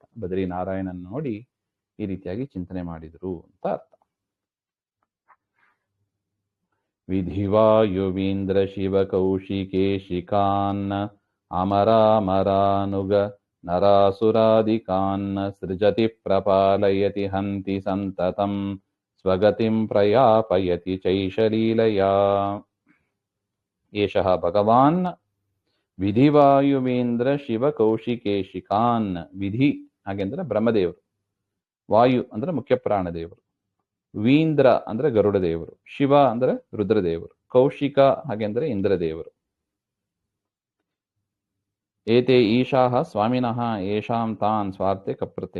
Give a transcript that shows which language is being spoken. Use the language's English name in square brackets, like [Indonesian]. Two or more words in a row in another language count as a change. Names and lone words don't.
[Kannada] ಬದರಿ ನಾರಾಯಣನ ನೋಡಿ ಈ ರೀತಿಯಾಗಿ ಚಿಂತನೆ ಮಾಡಿದರು ಅಂತ ಅರ್ಥ. [Sanskrit] ವಿಧಿವಾಯುವೀಂದ್ರ ಶಿವ ಕೌಶಿಕೇಶಿಕಾನ್ ಅಮರಾಮರಾನುಗ ನರಾಸುರಾದಿಕಾನ್ ಸೃಜತಿ ಪ್ರಪಾಲಯತಿ ಹಂತಿ ಸಂತತಂ ಸ್ವಗತಿಂ ಪ್ರಯಾಪಯತಿ ಚೈಶಲೀಲಯಾ. ಏಷಃ ಭಗವಾನ್ ವಿಧಿವಾಯುವೀಂದ್ರ ಶಿವ ಕೌಶಿಕೇಶಿಕಾನ್. [Kannada] ವಿಧಿ ಹಾಗೆಂದ್ರೆ ಬ್ರಹ್ಮದೇವರು, ವಾಯು ಅಂದ್ರೆ ಮುಖ್ಯ ಪ್ರಾಣದೇವರು, ವೀಂದ್ರ ಅಂದ್ರೆ ಗರುಡ ದೇವರು, ಶಿವ ಅಂದ್ರೆ ರುದ್ರದೇವರು, ಕೌಶಿಕ ಹಾಗೆಂದ್ರೆ ಇಂದ್ರದೇವರು. [Sanskrit] ಏತೆ ಈಶಾಹ ಸ್ವಾಮಿನಃ ಯೇಷಾಂ ತಾನ್ ಸ್ವಾರ್ಥೆ ಕಪ್ರತ್ಯಯ.